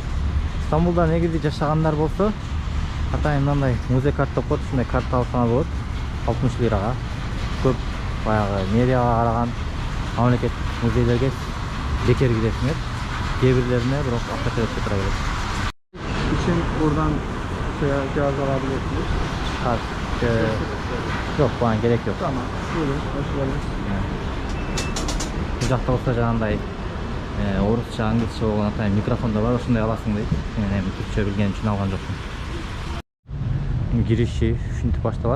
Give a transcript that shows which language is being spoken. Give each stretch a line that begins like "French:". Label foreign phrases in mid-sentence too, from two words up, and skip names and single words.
Kyrgyz: Стамбулда негизи жашагандар болсо атайын мындай музей карта деп коет, ушундай карта алсаңар болот. 60 лирага. Көп баягы мэрияга караган мамлекет музейлерге бекер киресиңер. Кээ бирлерине бирок акча төлөп тура берет.
Turkish: İçin buradan cihaz alabilirsiniz. Yok, bana gerek yok. Tamam. Buyurun. Hoş geldiniz.
Kyrgyz: Бу жакта болсо жанагындай орусча, англисче болгон атайын микрофон да бар, ошондой аласың дейт. Мен эми түркчө билген үчүн алган жокмун. Кириши ушинтип башталат.